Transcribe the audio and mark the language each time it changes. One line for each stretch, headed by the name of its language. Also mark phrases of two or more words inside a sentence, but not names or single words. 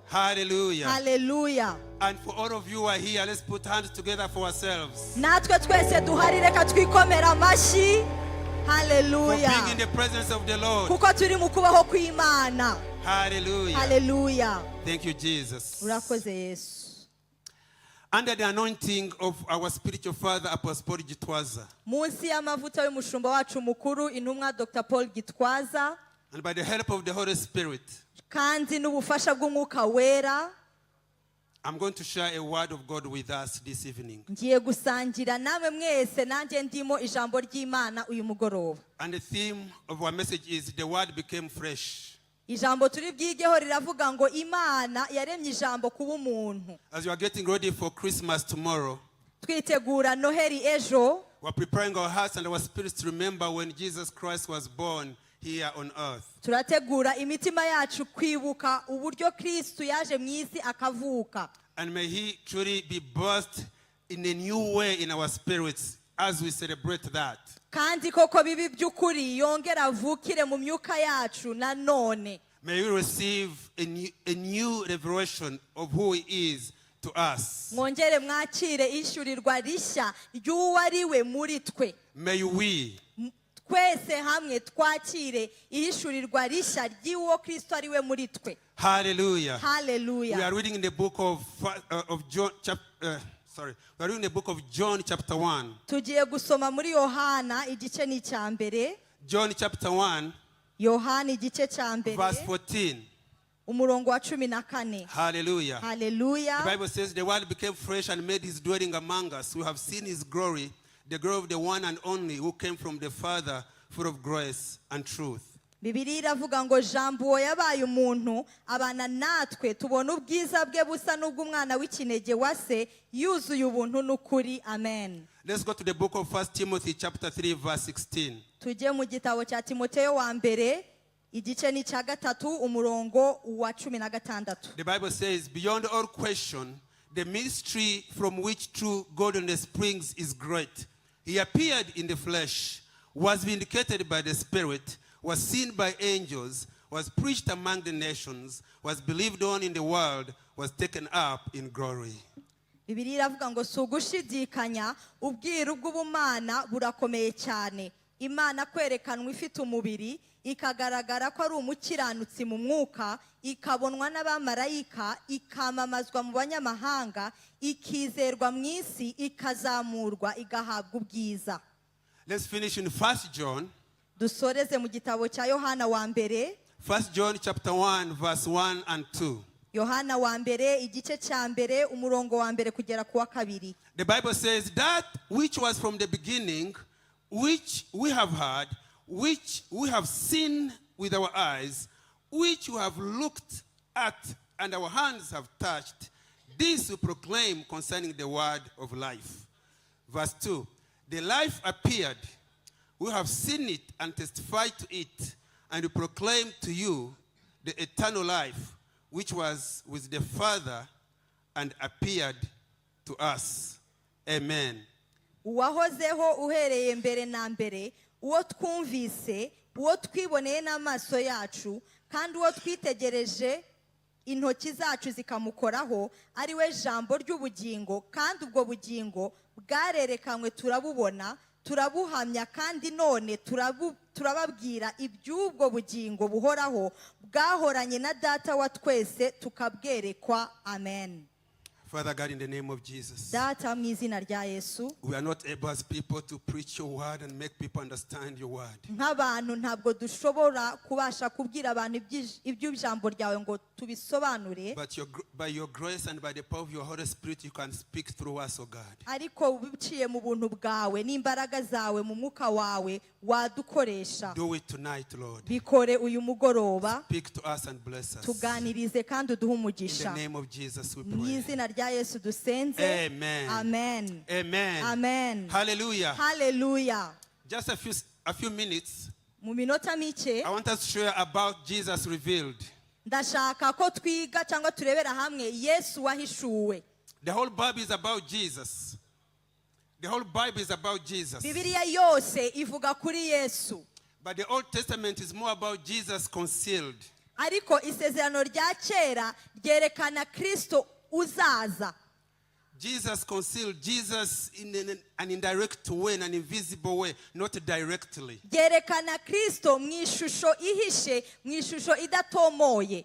English: Hallelujah.
Kinyarwanda: haleluya.
English: And for all of you who are here, let's put hands together for ourselves.
Kinyarwanda: natwe twese duhari reka twikomera amashyi.
English: For
Kinyarwanda: haleluya.
English: being in the presence of the Lord.
Kinyarwanda: kuko turi mu kubaho kw'imana.
English: Hallelujah.
Kinyarwanda: haleluya.
English: Thank you, Jesus.
Kinyarwanda: urakoze Yesu.
English: Under the anointing of our spiritual father, Apostle Paul Gitwaza,
Kinyarwanda: munsi y'amavuta y'umushumba wacu mukuru intumwa Dr. Paul Gitwaza
English: and by the help of the Holy Spirit,
Kinyarwanda: kandi n'ubufasha bw'umwuka wera,
English: I'm going to share a word of God with us this evening.
Kinyarwanda: ngiye gusangira namwe mwese nanjye ndimo ijambo ry'Imana uyu mugoroba.
English: And the theme of our message is the word became flesh.
Kinyarwanda: ijambo turi bwigeho riravuga ngo Imana yaremye ijambo kuba umuntu.
English: As you are getting ready for Christmas tomorrow,
Kinyarwanda: twitegura Noheli ejo,
English: we're preparing our hearts and our spirits to remember when Jesus Christ was born here on earth.
Kinyarwanda: turategura imitima yacu kwibuka uburyo Kristo yaje mu isi akavuka.
English: And may he truly be birthed in a new way in our spirits as we celebrate that.
Kinyarwanda: kandi koko bibi by'ukuri yongera avukire mu myuka yacu nanone.
English: May we receive a new revelation of who he is to us.
Kinyarwanda: mwongere mwakire ishyurirwa rishya ry'uwo ari we muri twe.
English: May we
Kinyarwanda: twese hamwe twakire ihishurirwa rishya ry'uwo Kristo ari we muri twe.
English: Hallelujah.
Kinyarwanda: haleluya.
English: We are reading in the book of John we are reading the book of John chapter 1.
Kinyarwanda: tugiye gusoma muri Yohana igice ni cya mbere.
English: John chapter 1
Kinyarwanda: Yohana igice cya mbere
English: verse 14.
Kinyarwanda: umurongo wa 14.
English: Hallelujah.
Kinyarwanda: haleluya.
English: The Bible says the word became flesh and made his dwelling among us. We have seen his glory, the glory of the one and only who came from the Father, full of grace and truth.
Kinyarwanda: Bibiliya iravuga ngo jambo uwo yabaye umuntu abana natwe tubona ubwiza bwe busa n'ubw'umwana w'ikinege wa se yuzuye ubuntu n'ukuri.
English: Amen. Let's go to the book of 1 Timothy chapter 3 verse 16.
Kinyarwanda: Tujye mu gitabo cya Timoteyo wa mbere igice ni cya gatatu umurongo wa 16.
English: The Bible says, beyond all question, the mystery from which true godliness springs is great. He appeared in the flesh, was vindicated by the Spirit, was seen by angels, was preached among the nations, was believed on in the world, was taken up in glory.
Kinyarwanda: Bibiliya iravuga ngo si ugushidikanya ubwiru bw'ubumana burakomeye cyane. Imana kwerekanwa ifite umubiri ikagaragara ko ari umukiranutsi mu mwuka, ikabonwa n'abamarayika, ikamamazwa mu banyamahanga, ikizerwa mu isi, ikazamurwa, igahabwa ubwiza.
English: Let's finish in 1 John.
Kinyarwanda: Dusoreze mu gitabo cya Yohana wa mbere.
English: 1 John chapter 1 verse 1 and 2.
Kinyarwanda: Yohana wa mbere igice cya mbere umurongo wa mbere kugera ku wa kabiri.
English: The Bible says, that which was from the beginning, which we have heard, which we have seen with our eyes, which we have looked at and our hands have touched, this we proclaim concerning the word of life. Verse 2, the life appeared, we have seen it and testified to it, and we proclaim to you the eternal life, which was with the Father and appeared to us. Amen.
Kinyarwanda: Uwahozeho uhereye mbere na mbere, uwo twumvise, uwo twiboneye n'amaso yacu, kandi uwo twitegereje intoki zacu zikamukoraho, ari we jambo ry'ubugingo, kandi ubwo bugingo bwarerekanywe turabubona, turabuhamya, kandi none turababwira iby'ubwo bugingo buhoraho bwahoranye na data wa twese tukabwerekwa.
English: Amen. Father God, in the name of Jesus,
Kinyarwanda: Data mu izina rya Yesu,
English: we are not able as people to preach your word and make people understand your word.
Kinyarwanda: nk'abantu ntabwo dushobora kubasha kubwira abantu iby'ijambo ryawe ngo tubisobanure,
English: But by your grace and by the power of your Holy Spirit, you can speak through us, O God.
Kinyarwanda: ariko biciye mu buntu bwawe n'imbaraga zawe mu mwuka wawe wadukoresha.
English: Do it tonight, Lord.
Kinyarwanda: Bikore uyu mugoroba,
English: Speak to us and bless us.
Kinyarwanda: tuganirize kandi uduhe
English: In
Kinyarwanda: umugisha.
English: the name of Jesus, we
Kinyarwanda: Mu
English: pray.
Kinyarwanda: izina rya Yesu dusenze.
English: Amen. Amen. Amen. Amen. Hallelujah. Hallelujah. Just a few minutes,
Kinyarwanda: Mu minota mike
English: I want us to share about Jesus revealed.
Kinyarwanda: ndashaka ko twiga cyangwa turebera hamwe Yesu wahishuwe.
English: The whole Bible is about Jesus. The whole Bible is about Jesus.
Kinyarwanda: Bibiliya yose ivuga kuri Yesu.
English: But the Old Testament is more about Jesus concealed.
Kinyarwanda: Ariko isezerano rya kera ryerekana Kristo uzaza.
English: Jesus concealed, Jesus in an indirect way, in an invisible way, not directly.
Kinyarwanda: Ryerekana Kristo mu ishusho ihishe, mu ishusho idatomoye.